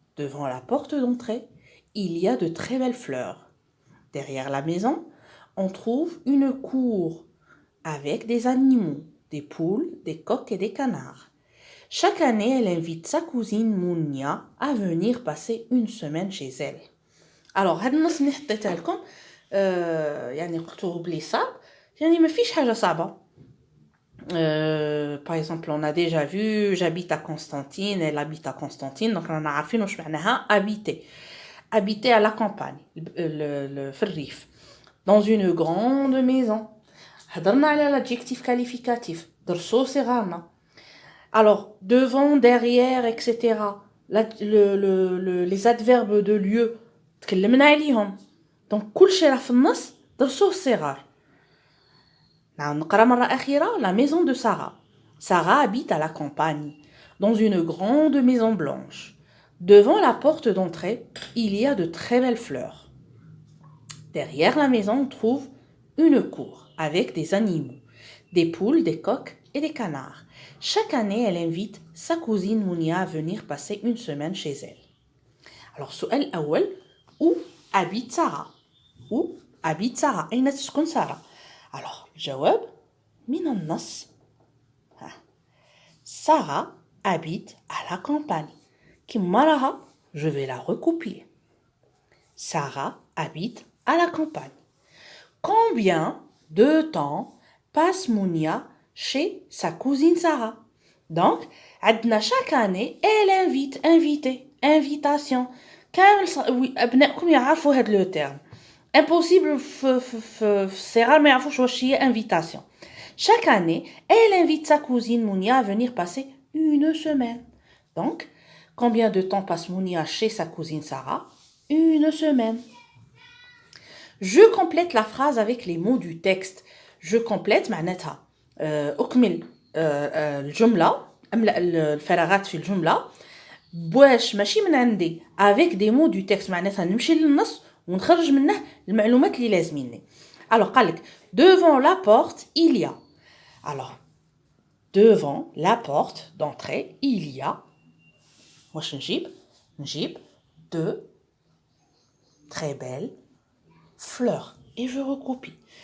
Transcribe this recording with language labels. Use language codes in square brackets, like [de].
[fr] Devant la porte d'entrée, il y a de très belles fleurs. Derrière la maison, on trouve une cour avec des animaux, des poules, des coqs et des canards. Chaque année, elle invite sa cousine Mounia à venir passer une semaine chez elle. [ar] هاد النص اللي حطيتها لكم يعني قلتوه بلي صعب، يعني ما فيش حاجة صعبة. [fr] Par exemple, on a déjà vu j'habite à Constantine, elle habite à Constantine, donc [ar] رانا عارفين واش معناها [fr] habiter. Habiter à la campagne, [ar] في الريف. [fr] Dans une grande maison. [ar] هضرنا على [fr] l'adjectif qualificatif. [ar] درسوه صغارنا. [fr] Alors, devant, derrière, etc. Les adverbes de lieu [ar] تكلمنا عليهم. Donc كل شيء راه في النص درسوه الصغار. نقرأ مرة أخيرة. [fr] La maison de Sarah. Sarah habite à la campagne, dans une grande maison blanche. Devant la porte d'entrée, il y a de très belles fleurs. Derrière la maison, on trouve une cour avec des animaux, des poules, des coqs et des canards. Chaque année, elle invite sa cousine Mounia à venir passer une semaine chez elle. Alors, [ar] السؤال الأول, [fr] où habite Sarah? Où habite Sarah? [ar] أين تسكن سارة? Alors, الجواب من النص. [fr] Sarah habite à la campagne. [ar] كما راها, [fr] je vais la recopier. Sarah habite à la campagne. Combien de temps passe Mounia chez sa cousine Sarah? Donc, [ar] عندنا [fr] chaque année, elle invite, invité, invitation. [ar] كامل أبنائكم يعرفوا هذا لو [fr] terme. Impossible [ar] في الصغار ما يعرفوش واش هي [fr] invitation. Chaque année, elle invite sa cousine Mounia à venir passer une semaine. Donc, combien de temps passe Mounia chez sa cousine Sarah? Une semaine. Je complète la phrase avec les mots du texte. Je complète [ar] معناتها أكمل الجملة، أملأ الفراغات في الجملة باش ماشي من عندي [fr] avec des mots du texte، [ar] معناتها نمشي للنص ونخرج منه المعلومات اللي لازميني. [fr] Alors [ar] قالك [fr] devant la porte il y a. Alors devant la porte d'entrée il y a [ar] واش نجيب [fr] de très belles fleurs. Et je recopie.